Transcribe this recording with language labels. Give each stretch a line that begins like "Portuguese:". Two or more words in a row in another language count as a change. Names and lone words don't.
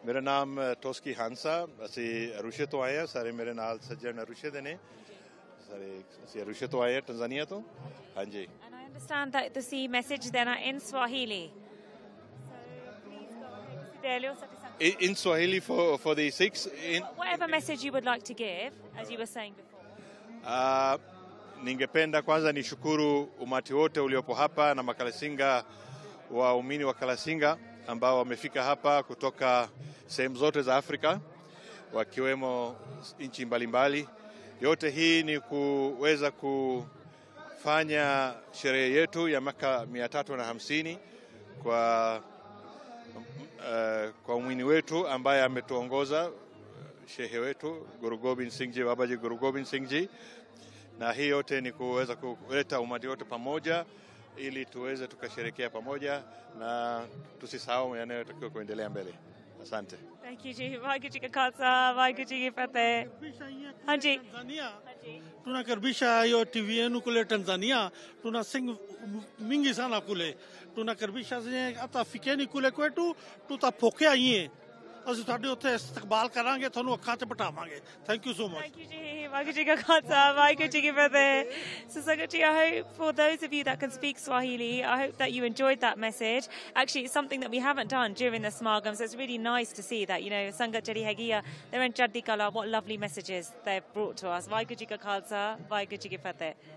Punjabi: ਮੇਰਾ ਨਾਮ ਟੋਸਕੀ ਹਾਂਸਾ ਅਸੀਂ ਅਰੂਸ਼ੇ ਤੋਂ ਆਏ ਆ ਸਾਰੇ ਮੇਰੇ ਨਾਲ ਸੱਜਣ ਅਰੂਸ਼ੇ ਦੇ ਨੇ ਸਾਰੇ ਅਸੀਂ ਅਰੂਸ਼ੇ ਤੋਂ ਆਏ ਆ ਟੰਜ਼ਾਨੀਆ ਤੋਂ ਹਾਂਜੀ
English: and I understand that
Punjabi: ਤੁਸੀਂ ਮੈਸੇਜ ਦੇਣਾ
English: in Swahili in Swahili for the Sikhs whatever message you would like to give as you were saying before
Swahili: ningependa kwanza nishukuru umati wote uliopo hapa na makalasinga waumini wa Kalasinga ambao wamefika hapa kutoka sehemu zote za Afrika wakiwemo nchi mbalimbali yote hii ni kuweza kufanya sherehe yetu ya mwaka 350 kwa umini wetu ambaye ametuongoza shehe wetu Guru Gobind Singh Ji Babaji Guru Gobind Singh Ji na hii yote ni kuweza kuleta umati wote pamoja ili tuweze tukasherekea pamoja na tusisahau yanayotakiwa kuendelea mbele asante
English: thank you
Punjabi: ji ਵਾਹਿਗੁਰੂ ਜੀ ਕਾ ਖਾਲਸਾ ਵਾਹਿਗੁਰੂ ਜੀ ਕੀ ਫਤਿਹ ਹਾਂਜੀ
Swahili: tunakaribisha hiyo TV yenu kule Tanzania tuna sing mingi sana kule tunakaribisha hata fikeni kule kwetu tutapokea nyie
Punjabi: ਅਸੀਂ ਤੁਹਾਡੇ ਉੱਥੇ ਇਸਤਕਬਾਲ ਕਰਾਂਗੇ, ਤੁਹਾਨੂੰ ਅੱਖਾਂ 'ਚ ਬਿਠਾਵਾਂਗੇ।
English: Thank you so much.
Punjabi: ਵਾਹਿਗੁਰੂ ਜੀ ਕਾ ਖਾਲਸਾ, ਵਾਹਿਗੁਰੂ ਜੀ ਕੀ ਫ਼ਤਿਹ.
English: So Sangat Ji, I hope for those of you that can speak Swahili, I hope that you enjoyed that message. Actually, it's something that we haven't done during the Smagam, so it's really nice to see that, you know,
Punjabi: ਸੰਗਤ ਜੁੜੀ ਹੋਈਆ,
English: they're in
Punjabi: ਚੜ੍ਹਦੀ ਕਲਾ,
English: what lovely messages they've brought to us.
Punjabi: ਵਾਹਿਗੁਰੂ ਜੀ ਕਾ ਖਾਲਸਾ, ਵਾਹਿਗੁਰੂ ਜੀ ਕੀ ਫ਼ਤਿਹ.